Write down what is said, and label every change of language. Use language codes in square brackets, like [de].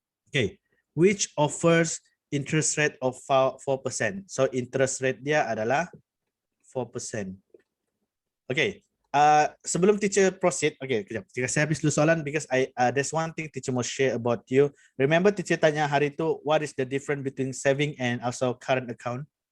[en] Okay, which offers interest rate of 4%. [ms] So interest rate dia adalah 4%. Okay. Sebelum teacher proceed, okay, kejap. Jika saya habis dulu soalan, [en] because there's one thing teacher mau share about you. Remember teacher [ms] tanya hari itu, [en] what is the difference between saving and also current account?